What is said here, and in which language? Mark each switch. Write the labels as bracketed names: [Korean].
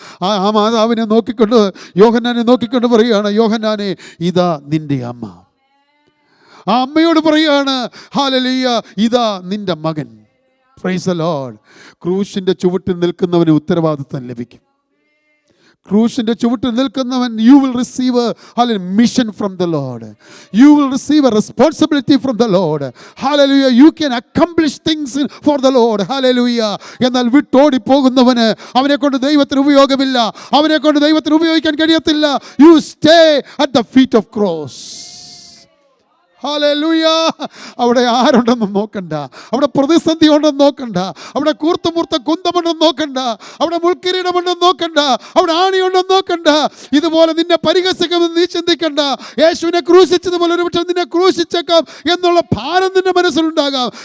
[Malayalam] ആ മാതാവിനെ നോക്കിക്കൊണ്ട്, യോഹന്നാനെ നോക്കിക്കൊണ്ട് പറയുകയാണ്, യോഹന്നാനെ ഇതാ നിൻ്റെ അമ്മ. ആ അമ്മയോട് പറയുകയാണ്, ഹല്ലേലൂയ, ഇതാ നിൻ്റെ മകൻ. [English] Praise the Lord. [Malayalam] ക്രൂശിൻ്റെ ചുവട്ടിൽ നിൽക്കുന്നവന് ഉത്തരവാദിത്തം ലഭിക്കും. ക്രൂശിൻ്റെ ചുവട്ടിൽ നിൽക്കുന്നവൻ, [English] you will receive a mission from the Lord. You will receive a responsibility from the Lord. Hallelujah. You can accomplish things for the Lord. Hallelujah. [Malayalam] എന്നാൽ വിട്ടോടി പോകുന്നവന് അവനെ കൊണ്ട് ദൈവത്തിന് ഉപയോഗമില്ല. അവനെ കൊണ്ട് ദൈവത്തിന് ഉപയോഗിക്കാൻ കഴിയത്തില്ല. [English] You stay at the feet of cross. [Malayalam] Hallelujah. അവിടെ ആരുണ്ടെന്ന് നോക്കണ്ട, അവിടെ പ്രതിസന്ധി ഉണ്ടെന്ന് നോക്കണ്ട, അവിടെ കൂർത്തുമൂർത്ത കുന്തമുണ്ടെന്ന് നോക്കണ്ട, അവിടെ മുൾക്കിരീടമുണ്ടെന്ന് നോക്കണ്ട, അവിടെ ആണിയുണ്ടെന്ന് നോക്കണ്ട. ഇതുപോലെ നിന്നെ പരിഹസിക്കുമെന്ന് നീ ചിന്തിക്കണ്ട. യേശുവിനെ ക്രൂശിച്ചതുപോലെ ഒരു പക്ഷേ നിന്നെ ക്രൂശിച്ചേക്കാം എന്നുള്ള ഭാരം നിന്റെ മനസ്സിലുണ്ടാകാം.